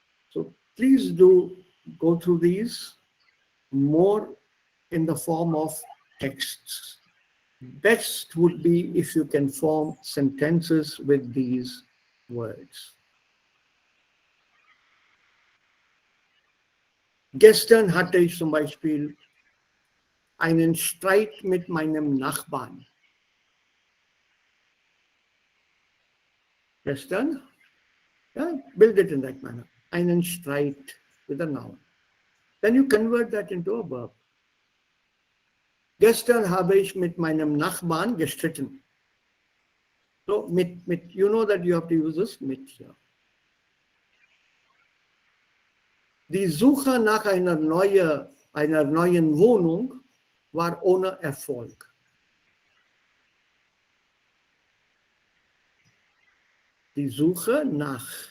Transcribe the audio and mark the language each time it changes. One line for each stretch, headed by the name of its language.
English: So please do go through these more in the form of texts. Best would be if you can form sentences with these words.
German: Gestern hatte ich zum Beispiel einen Streit mit meinem Nachbarn.
English: Gestern, yeah, build it in that manner.
German: Einen Streit
English: with a noun. Then you convert that into a verb.
German: Gestern habe ich mit meinem Nachbarn gestritten.
English: So mit, you know that you have to use this mit here.
German: Die Suche nach einer neuen Wohnung war ohne Erfolg. Die Suche nach.